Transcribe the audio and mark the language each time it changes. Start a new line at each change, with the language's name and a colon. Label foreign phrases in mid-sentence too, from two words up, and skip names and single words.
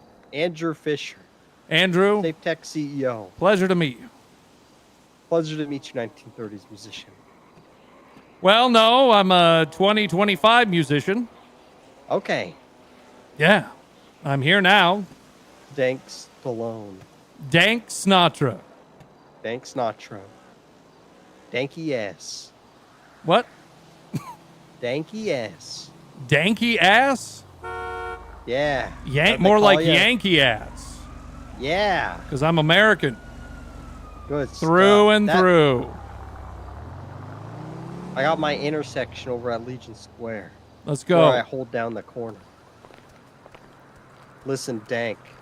English: Andrew Fisher, Andrew? Safe Tech CEO. Pleasure to meet you. Pleasure to meet you, 1930s musician. Well, no, I'm a 2025 musician. Okay. Yeah. I'm here now. Dank Stallone. Dank Snatra. Dank Snatra. Danky ass. What? Danky ass. Danky ass? Yeah. More call like ya. Yankee ass. Yeah. Because I'm American. Good Through stuff. and That- through. I got my intersection over at Legion Square. Let's Where I go. hold down the corner. Listen, Dank.